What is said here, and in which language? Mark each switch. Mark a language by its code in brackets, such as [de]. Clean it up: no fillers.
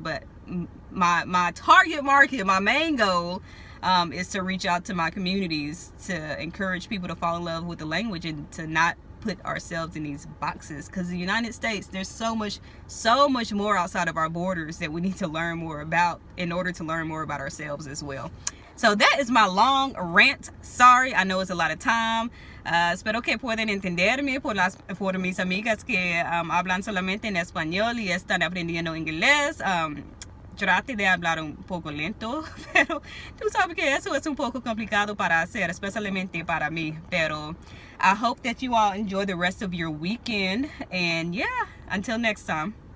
[en] But my target market, my main goal, is to reach out to my communities, to encourage people to fall in love with the language and to not put ourselves in these boxes, because the United States, there's so much more outside of our borders that we need to learn more about in order to learn more about ourselves as well. So that is my long rant. Sorry, I know it's a lot of time. [es] Espero que puedan entenderme por mis amigas que hablan solamente en español y están aprendiendo inglés. Trate de hablar un poco lento, pero tú sabes que eso es un poco complicado para hacer, especialmente para mí. [en] Pero I hope that you all enjoy the rest of your weekend. And yeah, until next time.